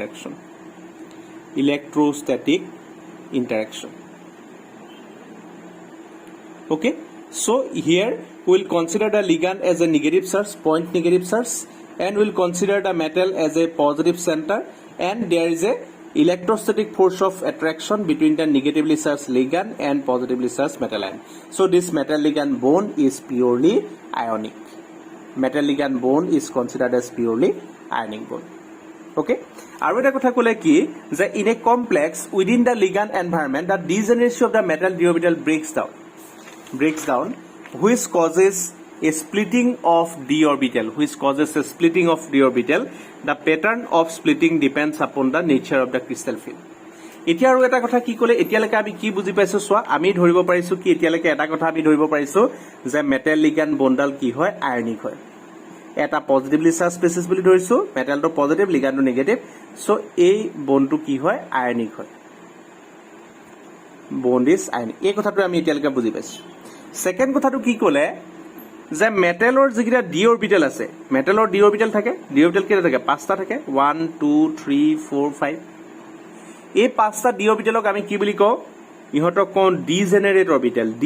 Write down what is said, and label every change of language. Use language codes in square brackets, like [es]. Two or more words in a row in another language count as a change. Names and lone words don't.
[en] ইন্টাৰেকশন okay so here we will consider the ligand as a negative charge point negative charge and we will consider the metal as a positive center and there is a electrostatic force of attraction between the negatively charged ligand and positively charged metal ion so this metal ligand bond is purely ionic metal ligand bond is considered as purely ionic bond okay [as] আৰু এটা কথা কলে কি যে [en] in a complex within the ligand environment the degeneration of the metal d orbital breaks down which causes a splitting of d orbital the pattern of splitting depends upon the nature of the crystal field [as] এতিয়া আৰু এটা কথা কি কলে এতিয়ালৈকে আমি কি বুজি পাইছো সোৱা আমি ধৰিব পাৰিছো কি এতিয়ালৈকে এটা কথা আমি ধৰিব পাৰিছো যে [en] metal ligand bond [as] কি হয় আয়নিক হয় এটা [en] positively charged species [as] বুলি ধৰিছো মেটেলটো পজিটিভ লিগাণ্ডটো নেগেটিভ সো এই বন্ডটো কি হয় আয়নিক হয় [en] bond is ionic [as] এই কথাটো আমি এতিয়ালৈকে বুজি পাইছো সেকেন্ড কথাটো কি কলে যে মেটেলৰ যিকিটা [en] d orbital [as] আছে মেটেলৰ [en] d orbital [as] থাকে [en] d orbital [as] কেইটা থাকে পাঁচটা থাকে 1 2 3 4 5 এই পাঁচটা ডি অৰবিটেলক আমি কি বুলি কওঁ ইহতক কোন [en] degenerate orbital